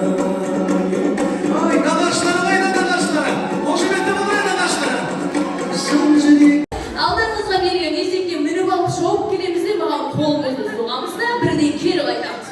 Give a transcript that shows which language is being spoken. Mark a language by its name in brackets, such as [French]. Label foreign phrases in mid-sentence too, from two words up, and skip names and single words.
[Turkish] Ay dadaşlarım, ay dadaşlarım. Hoş geldin buraya dadaşlarım. [Kazakh] жүрек Алдыңызға берген есекке мініп алып шауып келеміз де маған қолымызды соғамыз да бірден кері қайтамыз.